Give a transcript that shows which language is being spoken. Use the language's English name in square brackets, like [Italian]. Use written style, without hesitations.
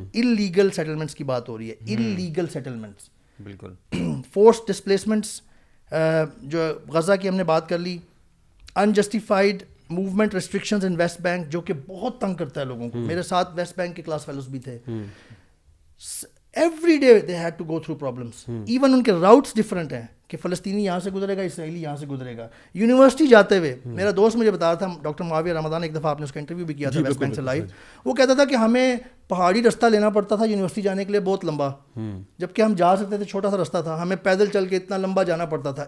[Urdu] Illegal settlements کی بات ہو رہی ہے, انلیگل سیٹلمنٹس. بالکل. فورس ڈسپلیسمنٹس جو غزہ کی ہم نے بات کر لی, [English] unjustified movement restrictions in West Bank, [Urdu] جو کہ بہت تنگ کرتا ہے لوگوں کو. میرے ساتھ ویسٹ بینک کے کلاس فیلوز بھی تھے. [English] Every day they had to go through problems. [Urdu] Even in کے راؤٹس ڈفرینٹ ہیں کہ فلسطینی یہاں سے گزرے گا, اسرائیلی یہاں سے گزرے گا. یونیورسٹی جاتے ہوئے میرا دوست مجھے بتا رہا تھا, ڈاکٹر معاویہ رمضان, ایک دفعہ آپ نے اس کا انٹرویو بھی کیا تھا ویسٹ بینک سے لائیو, وہ کہتا تھا کہ ہمیں پہاڑی رستہ لینا پڑتا تھا یونیورسٹی جانے کے لیے, بہت لمبا, جبکہ ہم جا سکتے تھے, چھوٹا سا رستہ تھا, ہمیں پیدل چل کے اتنا لمبا جانا پڑتا تھا.